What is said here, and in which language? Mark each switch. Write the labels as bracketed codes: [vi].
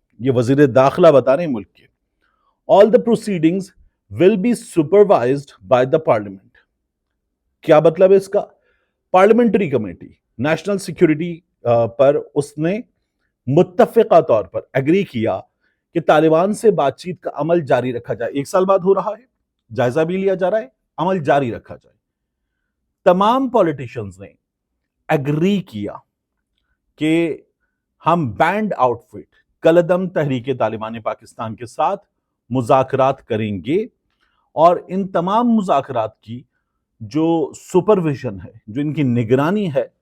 [hi] ये वजीर दाखिला बता रहे हैं मुल्क के। [en] All the proceedings will be supervised by the parliament. [hi] क्या मतलब है इसका? पार्लियामेंट्री कमेटी नेशनल सिक्योरिटी पर उसने मुत्तफिका तौर पर एग्री किया कि तालिबान से बातचीत का अमल जारी रखा जाए। 1 साल बाद हो रहा है, जायजा भी लिया जा रहा है, अमल जारी रखा जाए। तमाम पॉलिटिशियंस ने एग्री किया कि हम बैंड आउटफिट कलदम तहरीके तालिबान पाकिस्तान के साथ मुज़ाकरात करेंगे, और इन तमाम मुज़ाकरात की जो सुपरविजन है, जो इनकी निगरानी है,